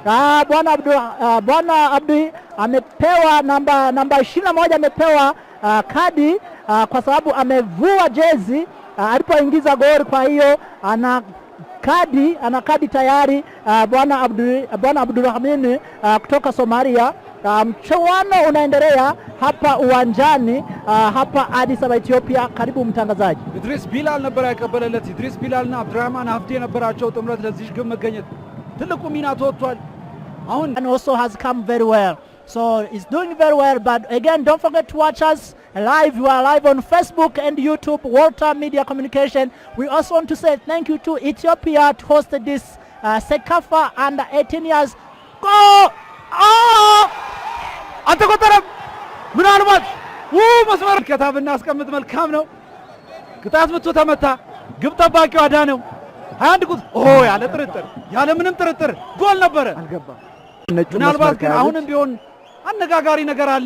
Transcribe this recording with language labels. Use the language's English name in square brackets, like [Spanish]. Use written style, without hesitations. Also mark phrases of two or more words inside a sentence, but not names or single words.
[Swahili] Bwana Abdi amepewa namba 21 amepewa kadi kwa sababu amevua jezi alipoingiza goli. Kwa hiyo kadi tayari bwana Abdurrahman kutoka Somalia. Mchuano unaendelea hapa uwanjani hapa Addis Ababa Ethiopia. Karibu mtangazaji. [Amharic] ኢድሪስ ቢላል ነበር ያቀበለለት። ኢድሪስ ቢላልና አብዱራህማን ሀፍቴ ነበራቸው ጥምረት ለዚህ ግብ መገኘት ትልቁ ሚና ተወጥቷል። አሁን [English] and also has come very well, so he's doing very well. But again, don't forget to watch us live. We are live on Facebook and YouTube, Walter Media Communication. We also want to say thank you to Ethiopia to host this Sekafa under 18 years. Go! [Amharic] አልተቆጠረም። ምናልባት መስመር ከታብና አስቀምጥ መልካም ነው። ቅጣት ምቱ ተመታ። ግብ ጠባቂው አዳነው 21 ቁጥር ያለ ጥርጥር ያለ ምንም ጥርጥር ጎል ነበረ። አልገባም። ምናልባት ግን አሁንም ቢሆን አነጋጋሪ ነገር አለ።